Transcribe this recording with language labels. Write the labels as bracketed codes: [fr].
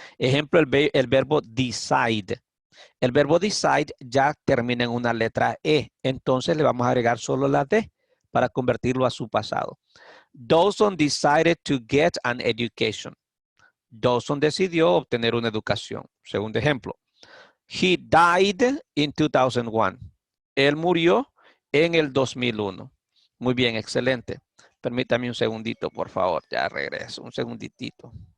[es] Ejemplo, el verbo decide. El verbo decide ya termina en una letra E, entonces le vamos a agregar solo la D para convertirlo a su pasado. [en] Dawson decided to get an education. [es] Dawson decidió obtener una educación. Segundo ejemplo. [en] He died in 2001. [es] Él murió en el 2001. Muy bien, excelente. Permítame un segundito, por favor. Ya regreso, un segunditito.